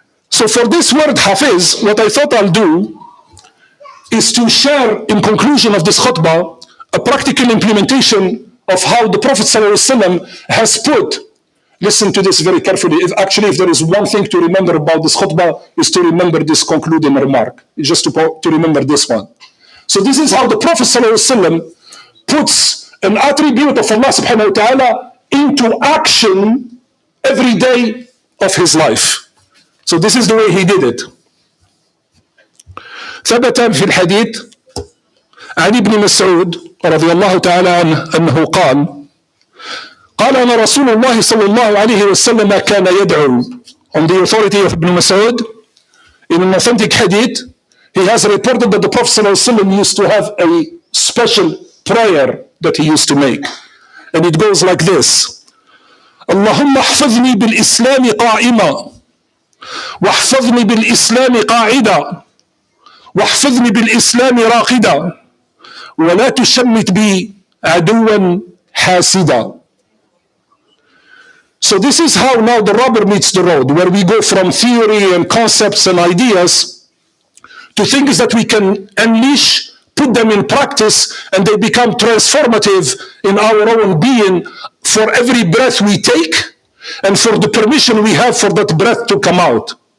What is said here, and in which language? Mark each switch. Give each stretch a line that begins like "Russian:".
English: So for this word Hafiz, what I thought I'll do is to share, in conclusion of this khutbah, a practical implementation of how the Prophet ﷺ has put, listen to this very carefully, if there is one thing to remember about this khutbah, is to remember this concluding remark, just to remember this one. So this is how the Prophet ﷺ puts an attribute of Allah subhanahu wa ta'ala into action every day of his life. So this is the way he did it.
Arabic: ثبت في الحديث عن ابن مسعود رضي الله تعالى عنه أنه قال أن رسول الله صلى الله عليه وسلم كان يدعو.
English: On the authority of Ibn Mas'ud, in an authentic hadith, he has reported that the Prophet
Arabic: صلى الله عليه وسلم
English: used to have a special prayer that he used to make. And it goes like this:
Arabic: اللهم احفظني بالإسلام قائما واحفظني بالإسلام قاعدا واحفظني بالإسلام راقدا ولا تشمت بي عدوا حاسدا.
English: So this is how now the rubber meets the road, where we go from theory and concepts and ideas to things that we can unleash, put them in practice, and they become transformative in our own being for every breath we take and for the permission we have for that breath to come out.